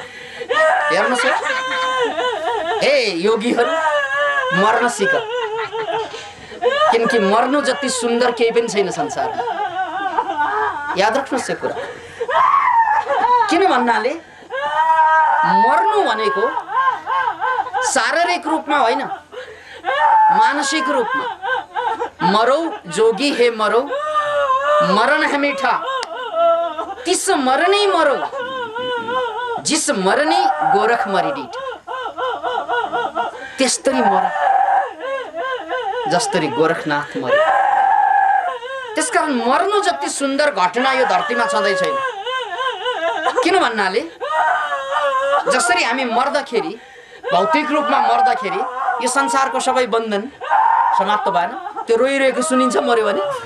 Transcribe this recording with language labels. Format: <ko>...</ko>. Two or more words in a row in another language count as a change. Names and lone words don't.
<ne>हेर्नुहोस् हे योगीहरू, मर्न सिक, किनकि मर्नु जति सुन्दर केही पनि छैन संसारमा। याद राख्नुहोस् यो कुरा। किन भन्नाले मर्नु भनेको शारीरिक रूपमा होइन, मानसिक रूपमा।</ne> <hi>मरौ जोगी हे मरौ, मरण है मीठा, तिस मरनी मरौ, जिस मरनी गोरख मरी डीठा।</hi> <ne>त्यस्तरी मर जस्तरी गोरखनाथ मरे। त्यसकारण मर्नु जति सुन्दर घटना यो धरतीमा छँदै छैन। किन भन्नाले जसरी हामी मर्दाखेरि, भौतिक रूपमा मर्दाखेरि यो संसारको सबै बन्धन समाप्त भएन, त्यो रोइरहेको सुनिन्छ मर्यो भने।</ne>